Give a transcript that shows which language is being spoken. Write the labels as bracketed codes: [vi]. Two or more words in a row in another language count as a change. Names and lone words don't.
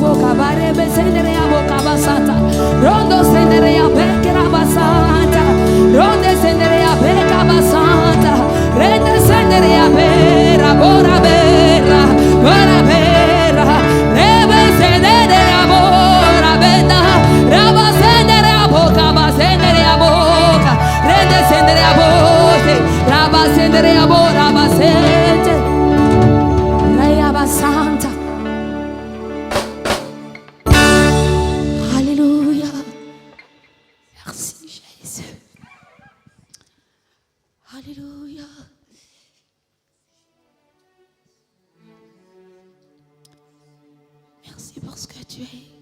[fr] boca barebe sendere a boca basanta, rondo sendere a beca basanta, ronde sendere a beca basanta, rende sendere a bera, bora bera, bora bera, rebe sendere a bora benda, raba sendere a boca basendere a boca, rende sendere a boca. Rabasendere abo rabasente Rayaba Santa. Alléluia. Merci Jésus. Alléluia. Merci pour ce que tu es.